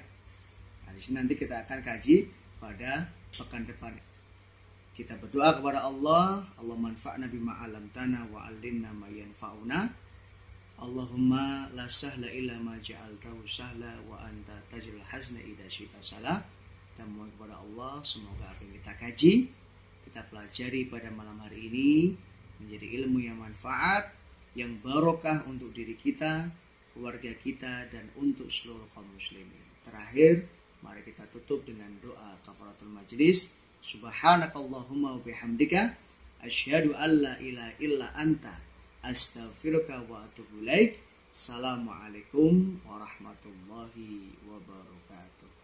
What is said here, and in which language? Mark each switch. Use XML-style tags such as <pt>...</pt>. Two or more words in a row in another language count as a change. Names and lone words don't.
<id>Nah, di sini nanti kita akan kaji pada pekan depan. Kita berdoa kepada Allah,</id> <ar>الله انفعنا بما علمتنا وعلمنا ما ينفعنا. اللهم لا سهل إلا ما جعلته سهلا وأنت تجعل الحزن إذا شئت سهلا.</ar> <id>Kita mohon kepada Allah semoga apa yang kita kaji, kita pelajari pada malam hari ini menjadi ilmu yang manfaat, yang barokah untuk diri kita, keluarga kita, dan untuk seluruh kaum muslimin. Terakhir, mari kita tutup dengan doa</id> <ar>كفارة المجلس. سبحانك اللهم وبحمدك أشهد أن لا إله إلا أنت أستغفرك وأتوب إليك. السلام عليكم ورحمة الله وبركاته.</ar>